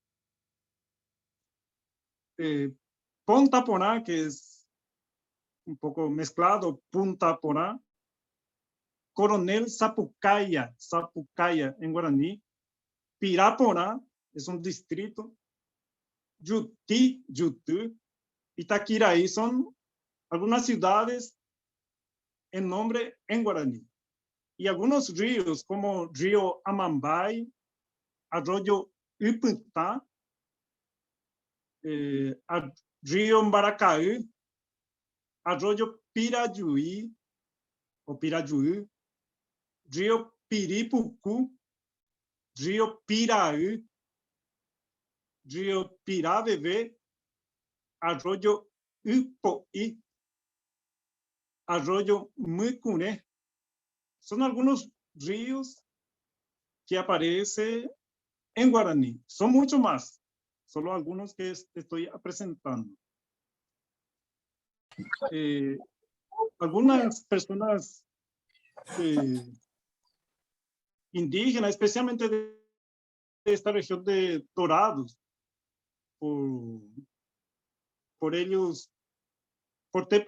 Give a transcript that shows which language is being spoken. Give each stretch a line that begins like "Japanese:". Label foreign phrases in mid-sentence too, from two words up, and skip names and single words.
Spanish: Ponta Porã, que es un poco mezclado, Punta Porã, Coronel Sapucaia en guaraní, Piraporã es un distrito, Juti, Jutu, Itaquiraí son algunas ciudades en nombre en guaraní. Y algunos ríos como río Amambay, arroyo Iputá, río Mbaracaú, arroyo Pirajuí o Pirajuí, río Piripucu, río Piraú, río Pirabebê, arroyo Ipoí, arroyo Mucuré. Son algunos ríos que aparecen en guaraní. Son mucho más, solo algunos que estoy presentando. Algunas personas indígenas, especialmente de esta región de Dorados, por ellos, por ter